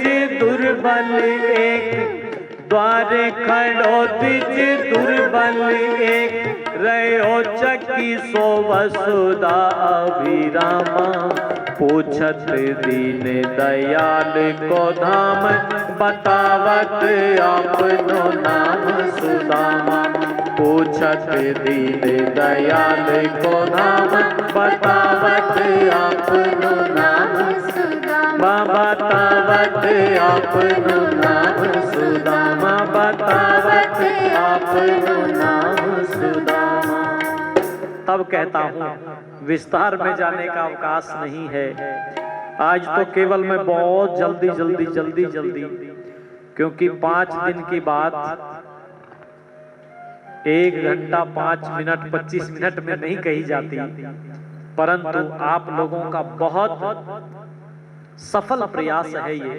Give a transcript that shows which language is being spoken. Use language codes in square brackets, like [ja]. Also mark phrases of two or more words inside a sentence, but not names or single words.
[bra] दुर्बल एक, द्वार खड़ो द्विज दुर्बल एक, रहो चकी सो वसुदा अभिरामा, पूछत दीन दयाल को धाम, बतावत आपनो नाम सुदामा। पूछत दीन दयाल को धाम, बतावत आपनो नाम सुदामा। बतावत आपनो नाम सुदामा, बतावत आपनो नाम सुदामा। [hi] तब कहता हूँ विस्तार में जाने का अवकाश नहीं है। आज तो केवल मैं बहुत जल्दी, क्योंकि 5 दिन की बात 1 घंटा 5 मिनट 25 मिनट में नहीं कही जाती, परंतु आप लोगों का बहुत सफल प्रयास है ये।